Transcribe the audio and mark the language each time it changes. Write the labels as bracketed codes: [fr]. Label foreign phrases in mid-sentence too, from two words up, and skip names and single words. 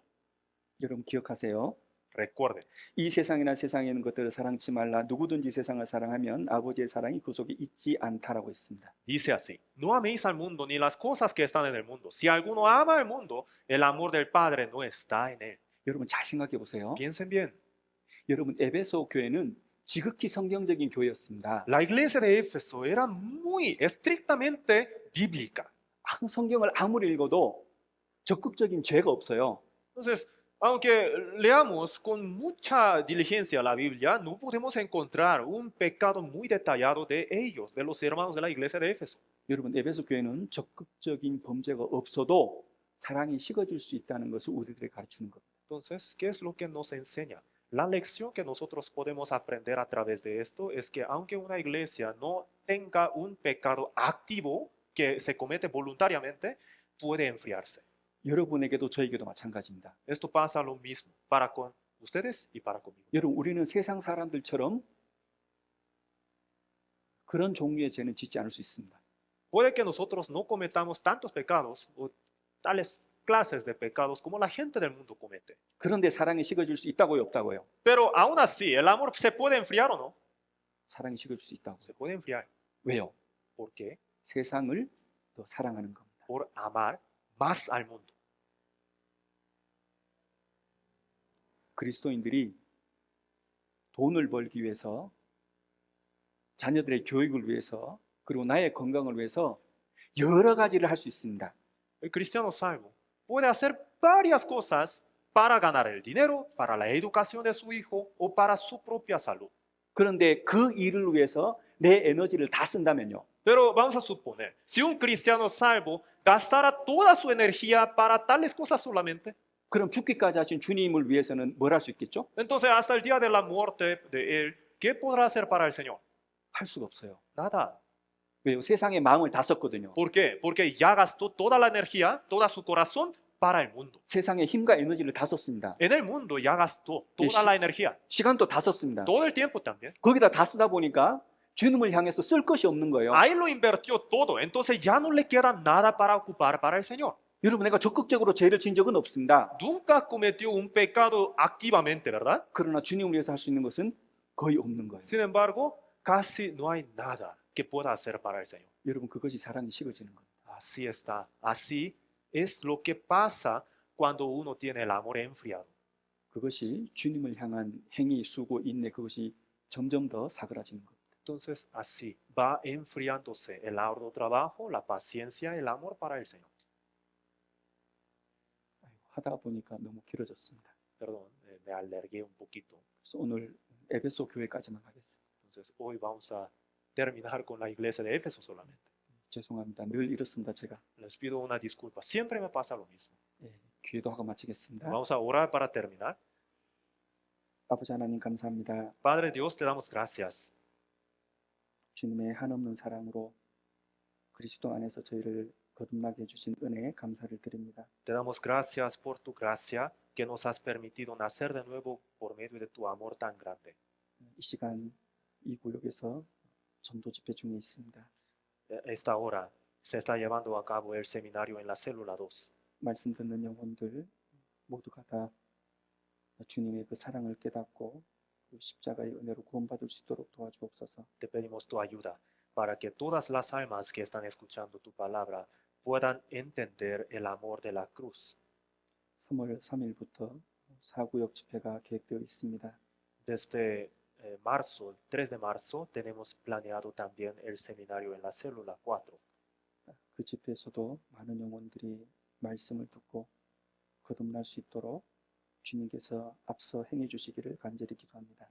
[ko] 여러분 기억하세요. [es] Recuerden, [ko] 이 세상이나 세상에 있는 것들을 사랑치 말라. 누구든지 세상을 사랑하면 아버지의 사랑이 그 속에 있지 않다라고 했습니다. [es] dice así, no améis al mundo ni las cosas que están en el mundo. Si alguno ama al mundo, el amor del Padre no está en él. [ko] 여러분 잘 생각해 보세요. [es] Piensen bien, [ko] 여러분 에베소 교회는 지극히 성경적인 교회였습니다. [es] la iglesia de Éfeso era muy estrictamente bíblica. [ko] 성경을 아무리 읽어도 적극적인 죄가 없어요. [es] Entonces, aunque leamos con mucha diligencia la Biblia, no podemos encontrar un pecado muy detallado de ellos, de los hermanos de la iglesia de Éfeso. [ko] 여러분 에베소 교회는 적극적인 범죄가 없어도 사랑이 식어질 수 있다는 것을 우리들에게 가르치는 겁니다. [es] Entonces, ¿qué es lo que nos enseña? La lección que nosotros podemos aprender a través de esto es que aunque una iglesia no tenga un pecado activo que se comete voluntariamente, puede enfriarse. [ko] 여러분에게도 저에게도 마찬가지입니다. [es] Esto pasa lo mismo para con ustedes y para conmigo. [ko] 여러분 우리는 세상 사람들처럼 그런 종류의 죄는 짓지 않을 수 있습니다. [es] Puede que nosotros no cometamos tantos pecados o tales clases de pecados como la gente del mundo comete. [ko] 그런데 사랑이 식어질 수 있다고요, 없다고요? [es] Pero aún así, ¿el amor se puede enfriar o no? [ko] 사랑이 식어질 수 있다고. [es] Se puede enfriar. [ko] 왜요? [es] ¿Por qué? [ko] 세상을 더 사랑하는 겁니다. [es] Por amar más al mundo. [ko] 그리스도인들이 돈을 벌기 위해서, 자녀들의 교육을 위해서, 그리고 나의 건강을 위해서 여러 가지를 할 수 있습니다. [es] El cristiano salvo puede hacer varias cosas para ganar el dinero, para la educación de su hijo o para su propia salud. [ko] 그런데 그 일을 위해서 내 에너지를 다 쓴다면요. [es] Pero vamos a suponer, si un cristiano salvo gastara toda su energía para tales cosas solamente, [ko] 그럼 죽기까지 하신 주님을 위해서는 뭘 할 수 있겠죠? [es] entonces hasta el día de la muerte de él, ¿qué podrá hacer para el Señor? [ko] 할 수가 없어요. [es] Nada. [ko] 왜요? 세상의 마음을 다 썼거든요. [es] ¿Por qué? Porque ya gastó toda la energía, toda su corazón para el mundo. [ko] 세상의 힘과 에너지를 다 썼습니다. [es] En el mundo ya gastó toda Sí. la energía, [ko] 시간도 다 썼습니다. [es] todo el tiempo también. [ko] 거기다 다 쓰다 보니까 주님을 향해서 쓸 것이 없는 거예요. [es] Ahí lo invirtió todo, entonces ya no le queda nada para ocupar para el Señor. [ko] 여러분, 내가 적극적으로 죄를 진 적은 없습니다. [es] Nunca cometió un pecado activamente, ¿verdad? [ko] 그러나 주님을 위해서 할 수 있는 것은 거의 없는 거예요. [es] Sin embargo, casi no hay nada que pueda hacer para el Señor. [ko] 여러분, 그것이 사랑이 식어지는 거예요. [es] Así está. Así es lo que pasa cuando uno tiene el amor enfriado. [ko] 그것이 주님을 향한 행위, 수고, 인내, 그것이 점점 더 사그라지는 겁니다. [es] Entonces, así va enfriándose el arduo trabajo, la paciencia, el amor para el Señor. [ko] 하다 보니까 너무 길어졌습니다. [es] Perdón, me alargué un poquito. [ko] 그래서 오늘 에베소 교회까지만 하겠습니다. [es] Entonces, hoy vamos a terminar con la iglesia de Éfeso solamente. [ko] 죄송합니다. 늘 이렇습니다, 제가. [es] Les pido una disculpa. Siempre me pasa lo mismo. [ko] 기회도 하고 마치겠습니다. [es] Vamos a orar para terminar. [ko] 아버지 하나님 감사합니다. [es] Padre Dios, te damos gracias. [ko] 주님의 한없는 사랑으로 그리스도 안에서 저희를 거듭나게 해주신 은혜에 감사를 드립니다. [es] Te damos gracias por tu gracia que nos has permitido nacer de nuevo por medio de tu amor tan grande. [ko] 이 시간 이 구역에서 전도 집회 중에 있습니다. [es] Esta hora se está llevando a cabo el seminario en la célula 2. [ko] 말씀 듣는 영혼들 모두가 다 주님의 그 사랑을 깨닫고 그 십자가의 은혜로 구원받을 수 있도록 도와주옵소서. [es] Te pedimos tu ayuda para que todas las almas que están escuchando tu palabra puedan entender el amor de la cruz. [ko] 3월 3일부터 4구역 집회가 계획되어 있습니다. [es] Desde marzo, el 3 de marzo, tenemos planeado también el seminario en la célula 4. [ko] 그 집회에서도 많은 영혼들이 말씀을 듣고 거듭날 수 있도록 주님께서 앞서 행해 주시기를 간절히 기도합니다.